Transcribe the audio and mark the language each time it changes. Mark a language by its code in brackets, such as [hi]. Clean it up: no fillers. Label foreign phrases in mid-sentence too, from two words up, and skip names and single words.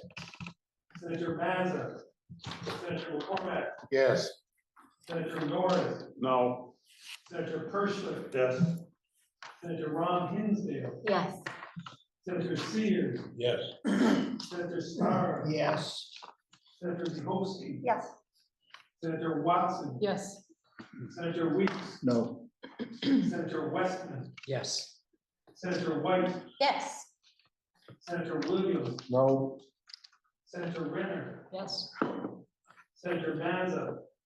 [en] Senator Mazza, Senator McCormack, Yes. Senator Norris, No. Senator Pershing, Yes. Senator Ron Hinsdale, Yes. Senator Sears, Yes. Senator Starr, Yes. Senator Zibowski, Yes. Senator Watson, Yes. Senator Weeks, No. Senator Westman, Yes. Senator White, Yes. Senator Williams, No. Senator Renner, Yes. Senator Mazza,